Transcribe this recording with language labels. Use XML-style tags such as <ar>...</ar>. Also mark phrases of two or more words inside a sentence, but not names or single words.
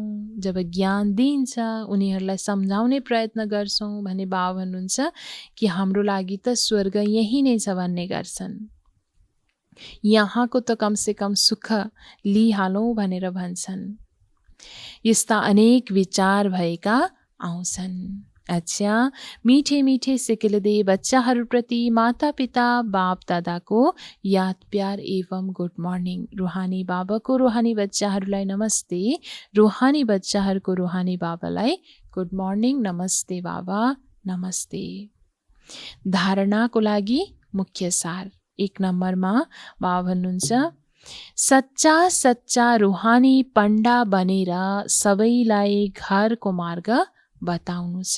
<ne>जब ज्ञान दिन्छ उनीहरूलाई सम्झाउने प्रयत्न गर्छौँ भने बाबा भन्नुहुन्छ कि हाम्रो लागि त स्वर्ग यही नै छ भन्ने गर्छन्। यहाँको त कमसेकम सुख लिहालौँ भनेर भन्छन्। यस्ता अनेक विचार भएका आउँछन्। अच्छा,</ne> <hi>मीठे मीठे सिकिलदे</hi> <ne>बच्चाहरूप्रति माता पिता बाप दादाको याद प्यार एवं</ne> <en>good morning.</en> <ne>रुहानी बाबाको रुहानी बच्चाहरूलाई नमस्ते। रुहानी बच्चाहरूको रुहानी बाबालाई</ne> <en>good morning,</en> <ne>नमस्ते बाबा, नमस्ते। धारणाको लागि मुख्य सार 1 नम्बरमा बाबा भन्नुहुन्छ सच्चा सच्चा रुहानी पण्डा बनेर सबैलाई घरको मार्ग बताउनु छ।</ne>